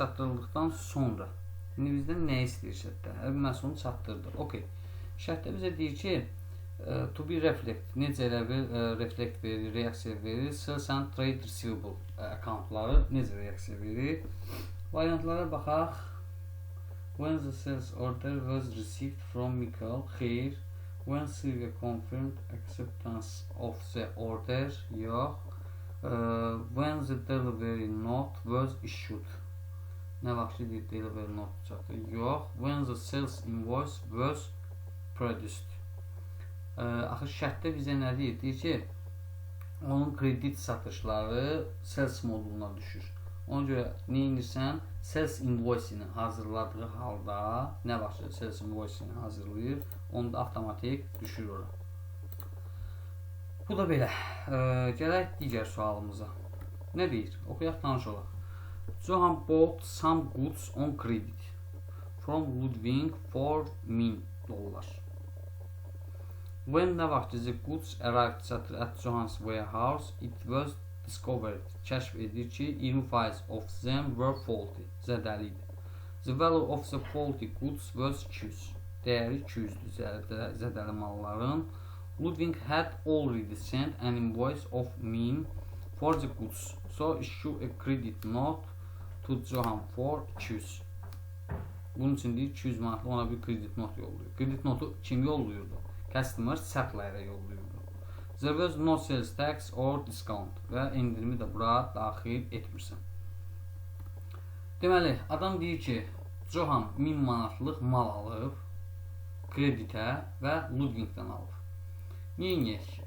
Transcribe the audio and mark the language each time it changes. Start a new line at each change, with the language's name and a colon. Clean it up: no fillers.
Azerbaijani: Çatdırıldıqdan sonra indi bizdən nə istəyir şərtdə? Hər bir məhsulunu çatdırdı. Okay. Şərtdə bizə deyir ki,
English: to be reflect,
Azerbaijani: necə elə bir reflect verir, reaksiya verir, sales and trade receivable accountları necə reaksiya verir? Variantlara baxaq.
English: When the sales order was received from Michael, here. When Silvia confirmed acceptance of the order,
Azerbaijani: yox.
English: When the delivery note was issued.
Azerbaijani: Nə vaxt ki, delivery note çatdı? Yox.
English: When the sales invoice was produced.
Azerbaijani: Axı şərtdə bizə nə deyir? Deyir ki, onun kredit satışları sales moduluna düşür. Ona görə nə edirsən? Sales invoice-ini hazırladığı halda, nə vaxt ki, sales invoice-ini hazırlayır, onu da avtomatik düşür ora. Bu da belə. Gələk digər sualımıza. Nə deyir? Oxuyaq, tanış olaq.
English: Johan bought some goods on credit from Ludwig for $1,000. When
Azerbaijani: nə vaxt
English: the goods arrived at Johan's warehouse, it was discovered,
Azerbaijani: kəşf edir ki,
English: 20% of them were faulty,
Azerbaijani: zədəli idi.
English: The value of the faulty goods was 200.
Azerbaijani: Dəyəri 200-dür zədəli malların.
English: Ludwig had already sent an invoice of $1,000 for the goods, so issue a credit note to Johan for 200.
Azerbaijani: Bunun üçün deyir, 200 manatlı ona bir kredit not yolluyor. Kredit notu kim yolluyurdu? Customer supplier'ə yolluyurdu.
English: There was no sales tax or discount
Azerbaijani: və endirimi də bura daxil etmirsən. Deməli, adam deyir ki, Johan 1000 manatlıq mal alıb kreditə və Ludwigdən alıb. Neyinək?